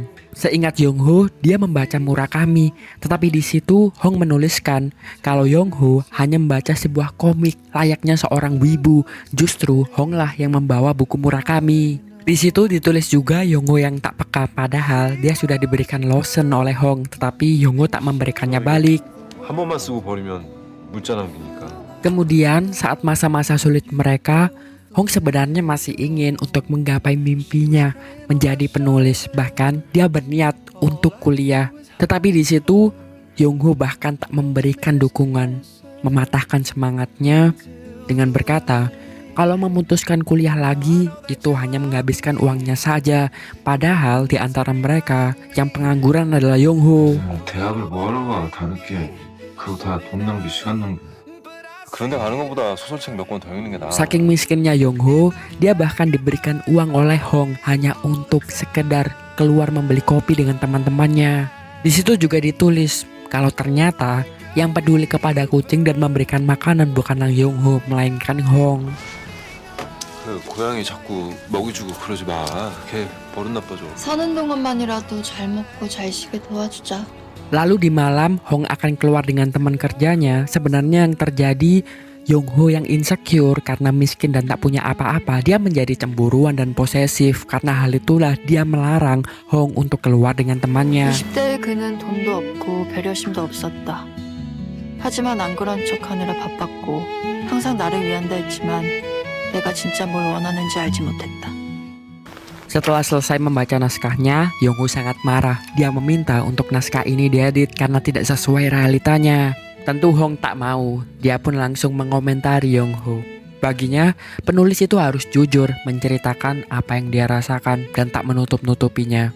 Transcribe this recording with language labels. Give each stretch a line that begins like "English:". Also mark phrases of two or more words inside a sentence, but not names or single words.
Indonesian: Seingat Yong-ho, dia membaca Murakami, tetapi di situ Hong menuliskan kalau Yong-ho hanya membaca sebuah komik layaknya seorang wibu. Justru Hong lah yang membawa buku Murakami. Di situ ditulis juga Yong-ho yang tak peka, padahal dia sudah diberikan lotion oleh Hong, tetapi Yong-ho tak memberikannya balik.
Korean: 한 번만 쓰고 버리면 문자 낭비니까.
Indonesian: Kemudian saat masa-masa sulit mereka, Hong sebenarnya masih ingin untuk menggapai mimpinya menjadi penulis, bahkan dia berniat untuk kuliah. Tetapi di situ Yong-ho bahkan tak memberikan dukungan, mematahkan semangatnya dengan berkata, kalau memutuskan kuliah lagi, itu hanya menghabiskan uangnya saja. Padahal di antara mereka, yang pengangguran adalah Yong-ho.
Korean: 대학을 뭐하러 가? 다 늦게. 그거 다 돈 낭비, 시간 낭비. 그런데 가는 것보다 소설책 몇 권 더 읽는 게 나아.
Indonesian: Saking miskinnya Yong-ho, dia bahkan diberikan uang oleh Hong hanya untuk sekedar keluar membeli kopi dengan teman-temannya. Di situ juga ditulis kalau ternyata yang peduli kepada kucing dan memberikan makanan bukanlah Yong-ho, melainkan Hong.
Korean: 그 고양이 자꾸 먹이 주고 그러지 마. 걔 버릇 나빠져. 사는 동안만이라도 잘 먹고 잘 쉬게 도와주자.
Indonesian: Lalu di malam Hong akan keluar dengan teman kerjanya. Sebenarnya yang terjadi, Yong-ho yang insecure karena miskin dan tak punya apa-apa. Dia menjadi cemburuan dan posesif. Karena hal itulah dia melarang Hong untuk keluar dengan temannya.
Korean: 20대의 그는 돈도 없고 배려심도 없었다. 하지만 안 그런 척하느라 바빴고 항상 나를 위한다 했지만 내가 진짜 뭘 원하는지 알지 못했다.
Indonesian: Setelah selesai membaca naskahnya, Yong-ho sangat marah. Dia meminta untuk naskah ini diedit karena tidak sesuai realitanya. Tentu Hong tak mau. Dia pun langsung mengomentari Yong-ho. Baginya, penulis itu harus jujur menceritakan apa yang dia rasakan dan tak menutup-nutupinya.